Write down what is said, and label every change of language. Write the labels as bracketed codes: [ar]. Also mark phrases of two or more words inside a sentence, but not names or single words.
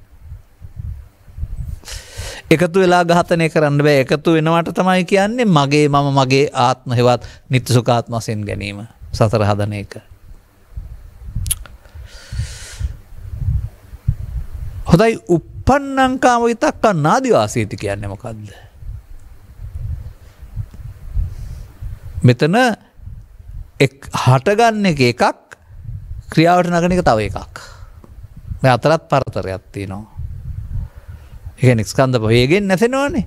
[si] එකතු වෙලා ඝාතනය කරන්න බෑ. එකතු වෙනවට තමයි කියන්නේ මගේ මම මගේ ආත්ම හේවත් නිත්‍ය සුඛාත්ම වශයෙන් ගැනීම. සතර හදන එක. හොඳයි [pi] උප්පන්නං කාම විතක්ක [si] නාදිවාසීති කියන්නේ මොකද්ද? මෙතන හටගන්න එකක් ක්‍රියාවට නගන එක තව එකක්. මේ අතරත් පරතරයක් තියෙනවා. ඒ කියන්නේ ස්කන්ධ වේගෙන් නැසෙනවනේ.